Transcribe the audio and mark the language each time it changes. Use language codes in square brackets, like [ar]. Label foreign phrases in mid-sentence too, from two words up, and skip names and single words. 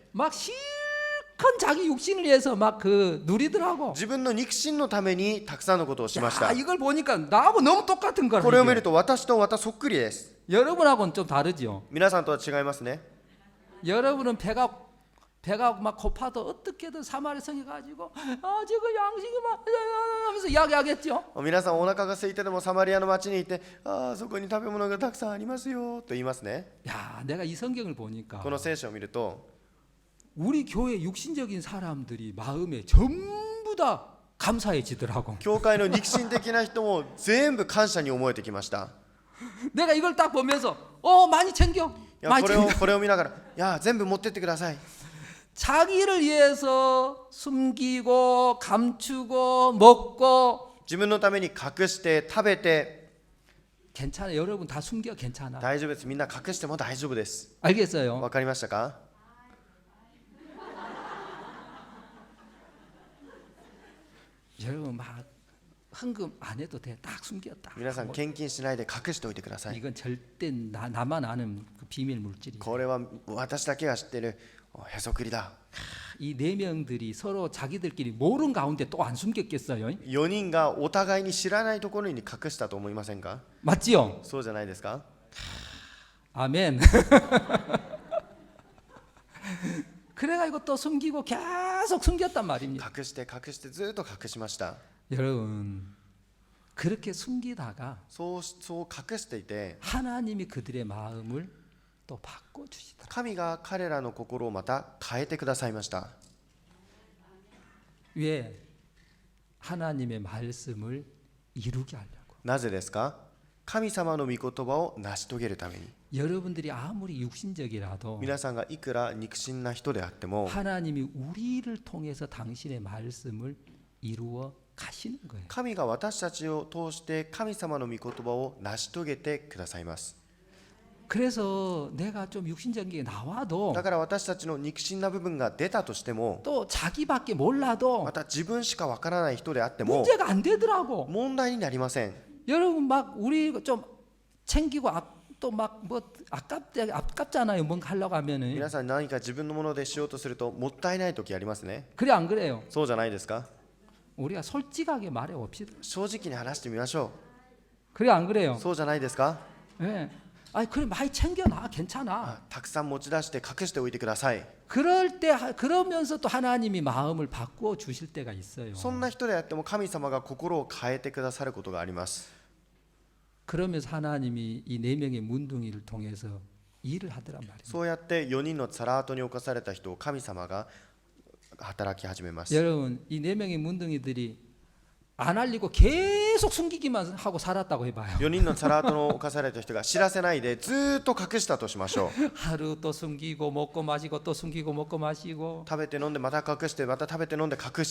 [ko] 막 실컷 자기 육신을 위해서 막 그 누리더라고. [ja] 自分の肉親のためにたくさんのことをしまし [ko] 야, [ja] た。 [ko] 이걸 보니까 나하고 너무 똑같은 거라. [ja] これを見る [ko] 이게. [ja] と私とまたそっくりです。 [ko] 여러분하고는 좀 다르죠. [ja] 皆さんとは違いますね。 [ko] 여러분은 배가 막 고파도 어떻게든 사마리아 성에 가지고 지금 양식이 막 하면서 이야기하겠죠. [ja] 皆さんお腹が空いてでもサマリアの町に行って、ああそこに食べ物がたくさんありますよと言いますね。 [ko] 야, 내가 이 성경을 보니까 [ja] この聖書を見ると、 [ko] 우리 교회 육신적인 사람들이 마음에 전부 다 감사해지더라고. [ja] 教会の肉親的な人も全部感謝に思えてきました。 [ko] 내가 이걸 딱 보면서 많이 챙겨. [ja] いや [ko] 많이 [ja] こ [ko] 챙겨. [ja] れを見ながら、いや全部持ってってください。 [ko] 자기를 위해서 숨기고 감추고 먹고 [ja] 自分のために隠して食べて、 [ko] 괜찮아. 여러분 다 숨겨 괜찮아. [ja] 大丈夫です。みんな隠しても大丈夫です。 [ko] 알겠어요. [ja] わかりましたか。 [ko] 여러분 막 헌금 안 해도 돼. 딱 숨겼다. [ja] 皆さん献金しないで隠しておいてください。 [ko] 이건 절대 나만 아는 그 비밀 물질이에요. [ja] これは私だけが知ってるへそくりだ。 [ko] 이 4명들이 서로 자기들끼리 모르는 가운데 또 안 숨겼겠어요? [ja] 4 人がお互いに知らないところに隠したと思いませんか。 [ko] 맞지요? [ja] そうじゃないですか。 [ko] 아멘. 그래가지고 또 숨기고 계속 숨겼단 말입니다. [ja] 隠してずっと隠しました。 [ko] 여러분 그렇게 숨기다가 [ja] そう隠していて、 [ko] 하나님이 그들의 마음을 또 바꿔주시더라. [ja] 神が彼らの心をまた変えてくださいました。 [ko] 왜? 하나님의 말씀을 이루게 하려고. [ja] なぜですか。神様の御言葉を成し遂げるために。 [ko] 여러분들이 아무리 육신적이라도 [ja] 皆さんがいくら肉親な人であっても、 [ko] 하나님이 우리를 통해서 당신의 말씀을 이루어 가시는 거예요. [ja] 神が私たちを通して神様の御言葉を成し遂げてくださいます。 [ko] 그래서 내가 좀 육신적인 게 나와도 [ja] だから私たちの肉親な部分が出たとしても、 [ko] 또 자기밖에 몰라도 [ja] また自分しかわからない人であっても [ko] 문제가 안 되더라고. [ja] 問題になりません。 [ko] 여러분 막 우리 좀 챙기고 또 막 뭐 아깝잖아요. 뭔가 하려고 하면은. [ja] 皆さん何か自分のものでしようとするともったいない時ありますね。 [ko] 그래 안 그래요? [ja] そうじゃないですか。 [ko] 우리가 솔직하게 말해 봅시다. [ja] 正直に話してみましょ [ko] 그래 안 [ja] う。 [ko] 그래요? [ja] そうじゃないですか。 [ko] 예. 아, 그래 많이 챙겨놔, 괜찮아. [ja] たくさん持ち出して隠しておいてください。 [ko] 그러면서 또 하나님이 마음을 바꾸어 주실 때가 있어요. [ja] そんな人であっても神様が心を変えてくださることがあります。 [ko] 그러면서 하나님이 이 네 명의 문둥이를 통해서 일을 하더란 말이에요. [ja] そうやって4人のサラートに侵された人を神様が働き始めます。 [ko] 여러분, 이 네 명의 문둥이들이 안 알리고 계속 숨기기만 하고 살았다고 해봐요. [ja] 4 人のサラートの侵された人が知らせないでずーっと隠したとしましょう。 [ko] 하루 또 숨기고 먹고 마시고 또 숨기고 먹고 마시고 [ja] 食べて飲んでまた隠してまた食べて飲んで隠して